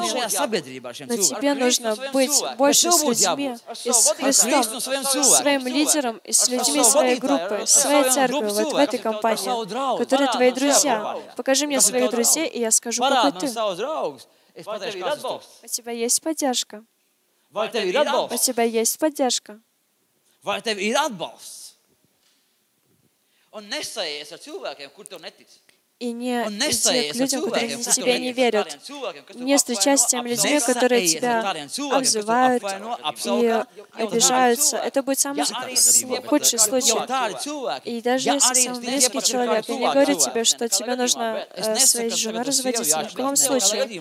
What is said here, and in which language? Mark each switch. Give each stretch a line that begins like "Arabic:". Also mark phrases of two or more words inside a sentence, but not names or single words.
Russian: Но тебе нужно быть больше с людьми и с Христом, своим лидером и с людьми своей группы, своей церкви, вот в этой компании, которые твои друзья. Покажи мне своих друзей, и я скажу, какой ты. У тебя есть поддержка. У тебя есть поддержка.
Latvian: Vai tev ir atbalsts? Un nesaies ar cilvēkiem, kur tev netic.
Russian: И не идти к людям, которые тебе не верят. Не встречайся с теми людьми, которые тебя обзывают и обижаются. Это будет самый худший случай. И даже если самый близкий человек, я не говорю тебе, что тебе нужно своей женой разводиться, ни в коем случае.